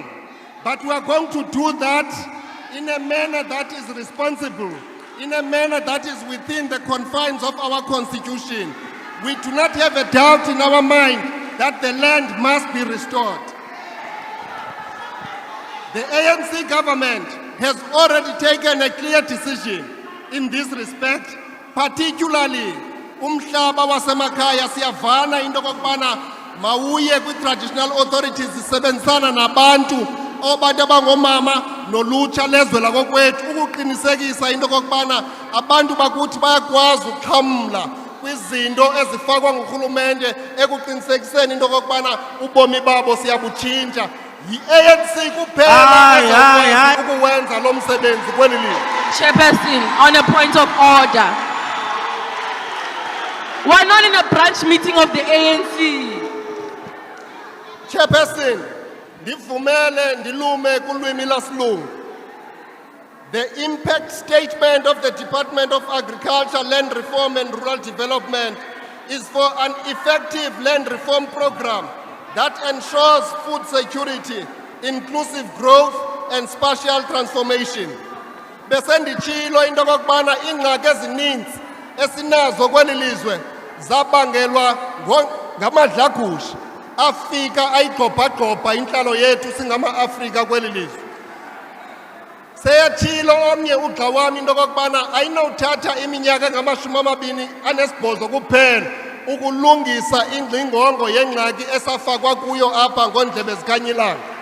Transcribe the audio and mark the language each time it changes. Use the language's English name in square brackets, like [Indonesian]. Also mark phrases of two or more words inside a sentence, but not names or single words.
[English] But we are going to do that in a manner that is responsible, in a manner that is within the confines of our constitution. We do not have a doubt in our mind that the land must be restored. The ANC government has already taken a clear decision in this respect, particularly [Xhosa] umhlaba wasemakhaya siyavana into kokubana mawuye kwi- [English] traditional authorities [Xhosa] zisebenzisana nabantu obantu abangomama nolutsha lezwe lakokwethu ukuqinisekisa into kokubana abantu bakuthi bayakwazi ukuxhamla kwizinto ezifakwa ngurhulumente ekuqinisekiseni into kokubana ubomi babo siyabutshintsha. Yi-ANC kuphela ezakwazi ukuwenza lo msebenzi kweli lizwe. [English] Chairperson, on a point of order. We're not in a branch meeting of the ANC. [Xhosa] Chairperson, ndivumele ndilume kulwimi lasilungu. [English] The impact statement of the Department of Agriculture, Land Reform and Rural Development is for an effective land reform program that ensures food security, inclusive growth and spatial transformation. [Xhosa] Besendichilo into kokubana ingxaki ezininzi esinazo kweli lizwe zabangelwa ngamadlagusha afika ayigqobhagqobha inhlalo yethu singama-Afrika kweli lizwe. Seyatshilo omnye ugxa wami into kokubana ayinowuthatha iminyaka engama-28 kuphela ukulungisa ingxingongo yengxaki esafakwa kuyo apha ngoondlebe zikanyilanga.